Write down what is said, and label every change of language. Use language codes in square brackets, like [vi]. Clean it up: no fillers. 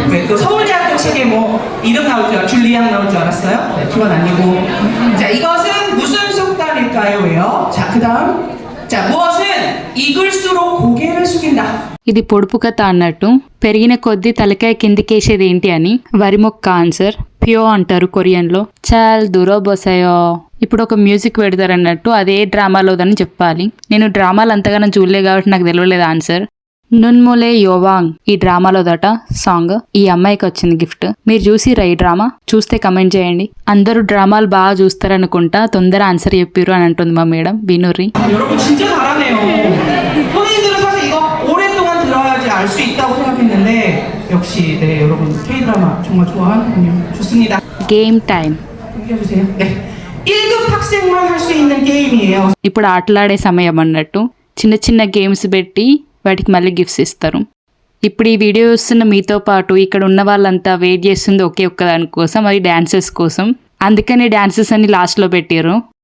[ko] 또 서울대학교 책에 뭐 이름 나올 줄 줄리앙 나올 줄 알았어요? 네, 그건 아니고. 자, 이것은 무슨 속담일까요?예요. 자, 그다음. 자, 무엇은 익을수록 고개를 숙인다. [te] ఇది పొడుపు కథ అన్నట్టు. పెరిగిన కొద్దీ తలకాయ కిందికేసేది ఏంటి అని. వరి మొక్క ఆన్సర్. ప్యో అంటారు కొరియన్లో. [ko] చాల్ దూరో బోసాయో. [te] ఇప్పుడు ఒక మ్యూజిక్ పెడతారు అన్నట్టు. అదే డ్రామాలోదని చెప్పాలి. నేను డ్రామాలు అంతగానో చూడలే కాబట్టి నాకు తెలియలేదు ఆన్సర్. నున్ములే యోవాంగ్ ఈ డ్రామాలో దట సాంగ్. ఈ అమ్మాయికి వచ్చింది గిఫ్ట్. మీరు చూసిరా ఈ డ్రామా? చూస్తే కమెంట్ చేయండి. అందరూ డ్రామాలు బాగా చూస్తారనుకుంటా, తొందర ఆన్సర్ చెప్పిరు అని అంటుంది మా మేడం వినుర్రి. [ko] 여러분 진짜 잘하네요. 선생님들은 사실 이거 오랫동안 들어야지 알 수 있다고 생각했는데 역시 네 여러분 K-드라마 정말 좋아하는군요. 좋습니다. [en] Game time. [ko] 이겨주세요. 네. 1급 학생만 할 수 있는 게임이에요. [te] ఇప్పుడు ఆటలాడే సమయం అన్నట్టు చిన్న చిన్న గేమ్స్ పెట్టి వాటికి మళ్ళీ గిఫ్ట్స్ ఇస్తారు. ఇప్పుడు ఈ వీడియో చూస్తున్న మీతో పాటు ఇక్కడ ఉన్న వాళ్ళంతా వెయిట్ చేస్తుంది ఒకే ఒక్క దాని కోసం, అది డాన్సెస్ కోసం. అందుకని డాన్సెస్ అన్ని లాస్ట్లో పెట్టారు.